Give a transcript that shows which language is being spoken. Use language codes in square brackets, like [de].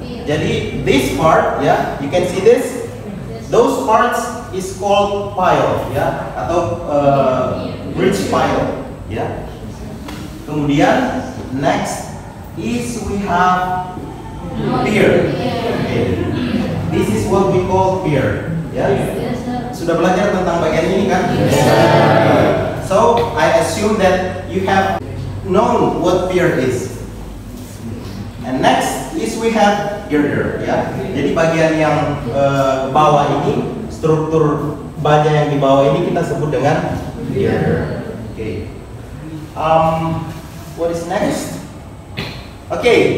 [en] Jadi this part, ya, you can see this. Those parts is called pile, ya, atau bridge pile, ya. [id] Kemudian [en] next is we have pier. Okay. This is what we call pier, ya. [id] Sudah belajar tentang bagian ini kan? [en] So I assume that you have known what pier is. And next is we have girder, ya. [id] Jadi bagian yang bawah ini, struktur baja yang di bawah ini kita sebut dengan girder. Oke. [en] What is next? Oke.